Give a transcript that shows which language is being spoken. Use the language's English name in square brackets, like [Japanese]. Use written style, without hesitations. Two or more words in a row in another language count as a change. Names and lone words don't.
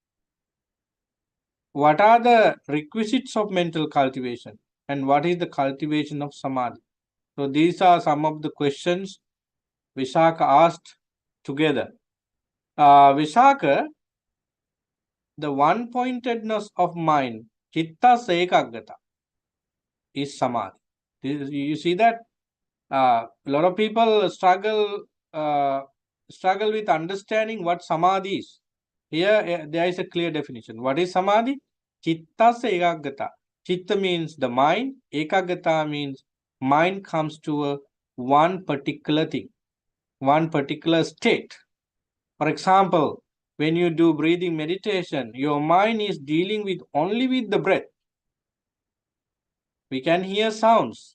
[English] What are the requisites of mental cultivation? And what is the cultivation of Samadhi? So these are some of the questions Visakha asked together. Visakha, the one-pointedness of mind, [Pali] chitta ekagata, [English] is Samadhi. You see that a lot of people struggle with understanding what Samadhi is. Here there is a clear definition. What is Samadhi? [Pali] Chitta ekagata. [English] Chitta means the mind. Ekagata means mind comes to one particular thing, one particular state. For example, when you do breathing meditation, your mind is dealing with only with the breath. We can hear sounds.